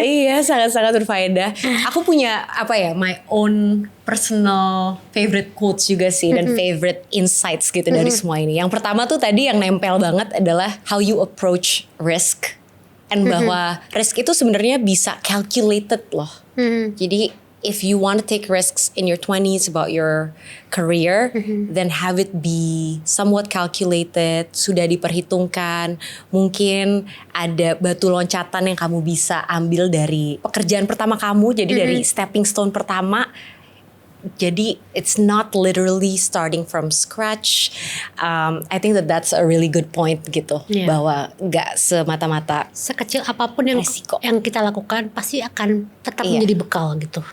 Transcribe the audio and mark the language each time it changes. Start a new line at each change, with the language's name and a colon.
Indonesian: Iya, sangat-sangat berfaedah. Aku punya
English: my own personal favorite quotes
Indonesian: juga sih, dan favorite insights gitu dari semua ini. Yang pertama tuh tadi yang nempel banget adalah
English: how you approach risk, and
Indonesian: bahwa risk itu sebenarnya bisa calculated loh.
English: Jadi if you want to take risks in your 20s about your career, then have it be somewhat calculated,
Indonesian: sudah diperhitungkan. Mungkin ada batu loncatan yang kamu bisa ambil dari pekerjaan pertama kamu, jadi dari stepping stone pertama.
English: Jadi it's not literally starting from scratch. I think that's a really good point gitu,
Indonesian: bahwa nggak semata-mata sekecil apapun yang resiko yang kita lakukan pasti akan tetap menjadi bekal gitu.